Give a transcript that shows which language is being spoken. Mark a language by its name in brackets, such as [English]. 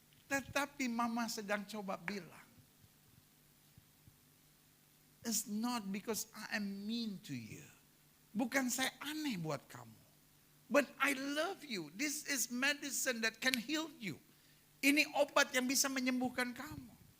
[Indonesian] Tetapi mama sedang coba bilang, [English] it's not because I am mean to you. [Indonesian] Bukan saya aneh buat kamu. [English] But I love you. This is medicine that can heal you. [Indonesian] Ini obat yang bisa menyembuhkan kamu.